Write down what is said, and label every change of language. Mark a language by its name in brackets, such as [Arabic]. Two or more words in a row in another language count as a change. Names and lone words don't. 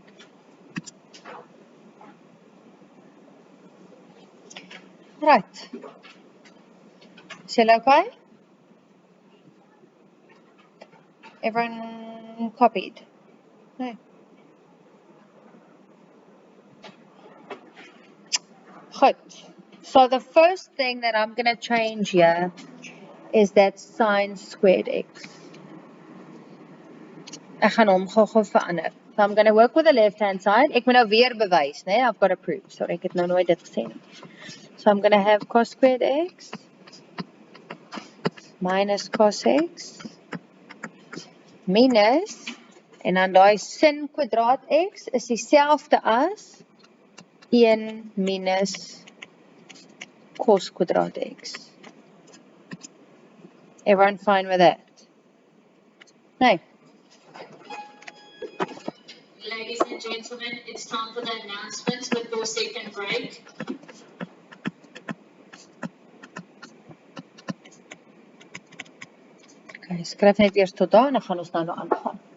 [English] Right. [Afrikaans] Is julle okay? [English] Everyone copied? No. Good. So the first thing that I'm going to change here is that sin squared x. [Afrikaans] Ek gaan hom gou verander. [English] So I'm going to work with the left hand side. [Afrikaans] Ek moet nou weer bewys, né? [English] I've got to prove. Sorry, [Afrikaans] ek het nou nooit dit gesê nie. [English] So I'm going to have cos squared x minus cos x minus, [Afrikaans] en dan daai sin kwadraat x is dieselfde as 1 minus cos kwadraat x. [English] Everyone fine with that? No. Ladies and gentlemen, it's time for the announcements with your second break. [Afrikaans] Okay, skryf net eers tot daar en dan gaan ons nou aangaan.